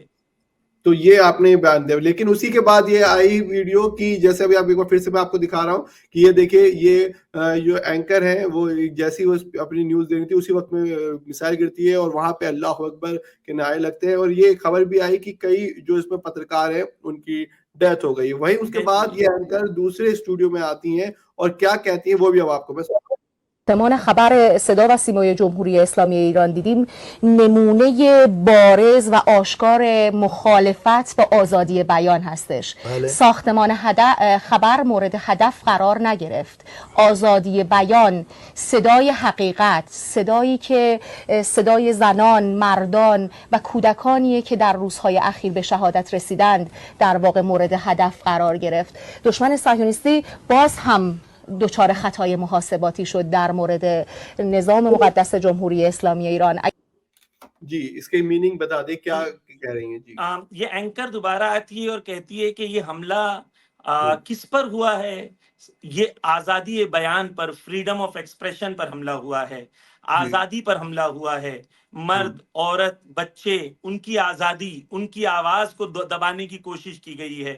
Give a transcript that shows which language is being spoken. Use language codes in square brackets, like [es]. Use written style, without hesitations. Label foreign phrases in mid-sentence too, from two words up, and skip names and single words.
[hi] तो ये आपने बयान दिया, लेकिन उसी के बाद ये आई वीडियो की, जैसे अभी आप एक बार फिर से मैं आपको दिखा रहा हूँ कि ये देखिए, ये जो एंकर है वो जैसी वो अपनी न्यूज दे रही थी उसी वक्त में मिसाइल गिरती है और वहां पे [ar] الله أكبر [hi] के नारे लगते हैं और ये खबर भी आई कि कई जो इसमें पत्रकार हैं उनकी डेथ हो गई। वहीं उसके बाद ये एंकर दूसरे स्टूडियो में आती हैं और क्या कहती हैं वो भी अब आपको मैं [fa] ساختمان خبر صدا و سیمای جمهوری اسلامی ایران دیدیم نمونه بارز و آشکار مخالفت با آزادی بیان هستش. ساختمان خبر مورد هدف قرار نگرفت. آزادی بیان، صدای حقیقت، صدایی که صدای زنان، مردان و کودکانیه که در روزهای اخیر به شهادت رسیدند در واقع مورد هدف قرار گرفت. دشمن صهیونیستی باز هم دچار خطای محاسباتی شد در مورد نظام مقدس جمهوری اسلامی ایران. [hi] जी, इसके मीनिंग बता दे, क्या कह रही हैं जी? ये एंकर दोबारा आती है और कहती है कि ये हमला किस पर हुआ है? ये आजादी बयान पर, [en] freedom of expression [hi] पर हमला हुआ है, आजादी पर हमला हुआ है। मर्द, औरत, बच्चे, उनकी आजादी, उनकी आवाज को दबाने की कोशिश की गई है।